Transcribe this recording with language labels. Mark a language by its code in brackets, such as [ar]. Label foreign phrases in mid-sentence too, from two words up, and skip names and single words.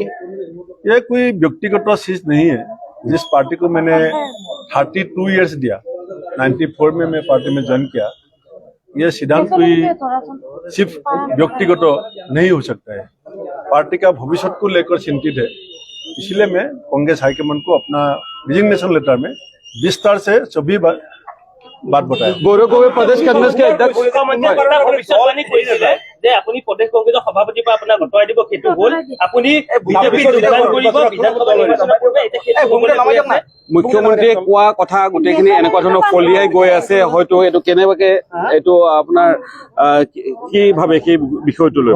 [hi] ये कोई व्यक्तिगत चीज नहीं है। जिस पार्टी को मैंने 32 इयर्स दिया, 94 में मैं पार्टी में ज्वाइन किया, ये सिद्धांत कोई सिर्फ व्यक्तिगत नहीं हो सकता है। पार्टी का भविष्य को लेकर चिंतित है, इसलिए मैं कांग्रेस हाईकमान को अपना [en] resignation letter [hi] में विस्तार से सभी बात बताया। गौरव गोगोई प्रदेश कांग्रेस के अध्यक्ष [as] যে আপুনি প্ৰদেশ কংগ্ৰেছৰ সভাপতিৰ পৰা আপোনাক আঁতৰাই দিব, সেইটো হ'ল আপুনি বিজেপি যোগদান কৰিব, বিধানসভা নিৰ্বাচনত মুখ্যমন্ত্ৰীয়ে কোৱা কথা গোটেইখিনি এনেকুৱা ধৰণৰ ফলিয়াই গৈ আছে। হয়তো এইটো কেনেবাকে এইটো আপোনাৰ কি ভাবে সেই বিষয়টো লৈ